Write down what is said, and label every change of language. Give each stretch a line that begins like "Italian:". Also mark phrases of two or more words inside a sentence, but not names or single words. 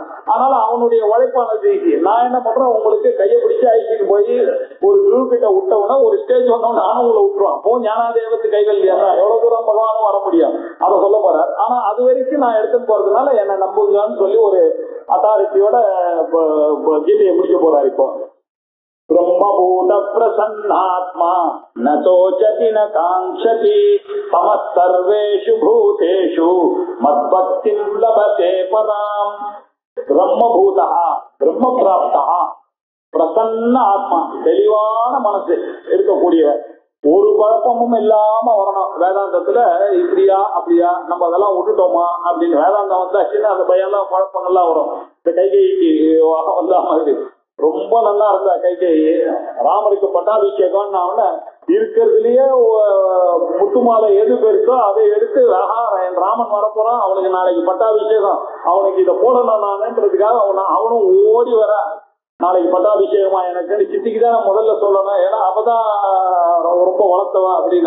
Tamil: அதனால அவனுடைய உழைப்பானது நான் என்ன பண்றேன், உங்களுக்கு கையை பிடிச்சி அழைச்சிட்டு போய் ஒரு குரு கிட்ட விட்டவுடனே ஒரு ஸ்டேஜ் வந்தவன நானும் உங்களை விட்டுருவான். போ ஞானாதேவத்து கைகள் எவ்வளவு தூரம் பகவானும் வர முடியும் அதை சொல்ல போறாரு. ஆனா அது வரைக்கும் நான் எடுத்துட்டு போறதுனால என்ன நம்புங்கன்னு சொல்லி ஒரு அத்தாரிட்டியோட கீதையை முடிக்க போறாரு.
Sanskrit: இப்போ ब्रह्मभूत प्रसन्नात्मा न शोचति न कांक्षति समः सर्वेषु भूतेषु मद्भक्तिं लभते पराम्. ब्रह्मभूतः ब्रह्म प्राप्तः
Tamil: பிரசன்ன ஆத்மா, தெளிவான மனசு இருக்கக்கூடியவர், ஒரு குழப்பமும் இல்லாம வரணும். வேதாந்தத்துல இப்படியா அப்படியா நம்ம அதெல்லாம் விட்டுட்டோமா அப்படின்னு வேதாந்தம் வந்தாச்சுன்னா அந்த பயம்லாம் குழப்பங்கள்லாம் வரும். இந்த கைகைக்கு வந்தா மாதிரி ரொம்ப நல்லா இருந்தா கைகேயி, ராமருக்கு பட்டாபிஷேகம் இருக்கிறதுலயே முத்து மாலை எது பெருசோ அதை எடுத்து என் ராமன் வரப்போறான், அவனுக்கு நாளைக்கு பட்டாபிஷேகம், அவனுக்கு இதை போடணும் நானுன்றதுக்காக அவனும் ஓடி வர நாளைக்கு பட்டாபிஷேகமா எனக்கு சித்திக்கு தான் முதல்ல சொல்லணும், ஏன்னா அவதான் ரொம்ப வளர்த்தவா அப்படின்னு.